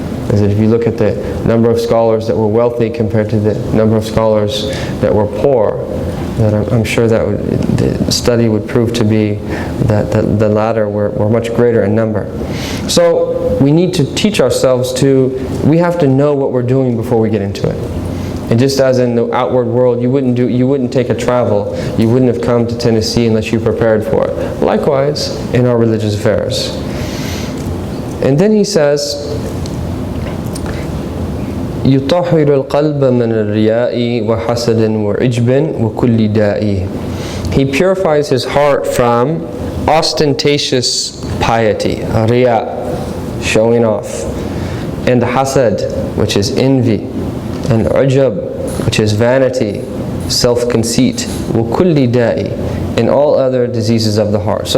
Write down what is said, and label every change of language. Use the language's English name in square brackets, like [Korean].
[English] Is that if you look at the number of scholars that were wealthy compared to the number of scholars that were poor, that I'm sure that the study would prove to be that the latter were much greater in number. So we need to teach ourselves we have to know what we're doing before we get into it. And just as in the outward world, you wouldn't take a travel, you wouldn't have come to Tennessee unless you prepared for it. Likewise, in our religious affairs. And then he says, [Arabic] يطهر القلب من الرياء وحسد وعجب وكل داء. [English] He purifies his heart from ostentatious piety, riya, showing off, and hasad, which is envy, and ujab, which is vanity, self-conceit, [Arabic] وكل داء, [English] and all other diseases of the heart.